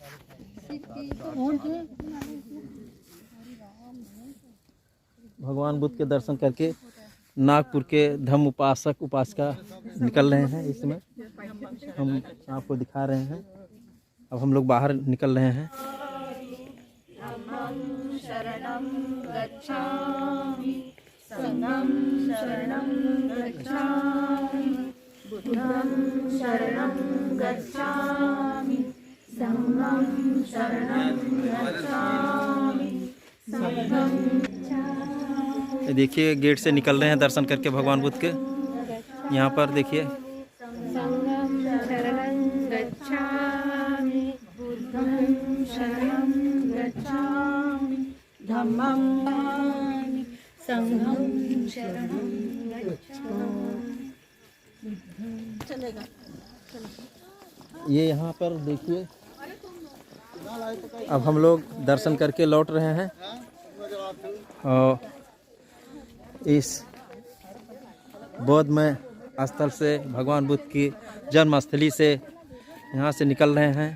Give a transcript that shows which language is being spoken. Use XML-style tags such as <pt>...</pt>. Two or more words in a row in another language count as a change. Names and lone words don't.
<hi>भगवान बुद्ध के दर्शन करके नागपुर के धम्म उपासक उपासिका निकल रहे हैं। इस समय हम आपको दिखा रहे हैं, अब हम लोग बाहर निकल रहे हैं।</hi> <pi>शरणं गच्छामि, संघं शरणं</pi> <hi>ये देखिए गेट से निकल रहे हैं दर्शन करके भगवान बुद्ध के। यहाँ पर देखिए</hi> <pi>संघं शरणं गच्छामि, बुद्धं शरणं गच्छामि, धम्मं संघं शरणं गच्छामि।</pi> <hi>चलेगा। ये यहाँ पर देखिए अब हम लोग दर्शन करके लौट रहे हैं और इस बौद्धमय स्थल से भगवान बुद्ध की जन्मस्थली से यहाँ से निकल रहे हैं।</hi>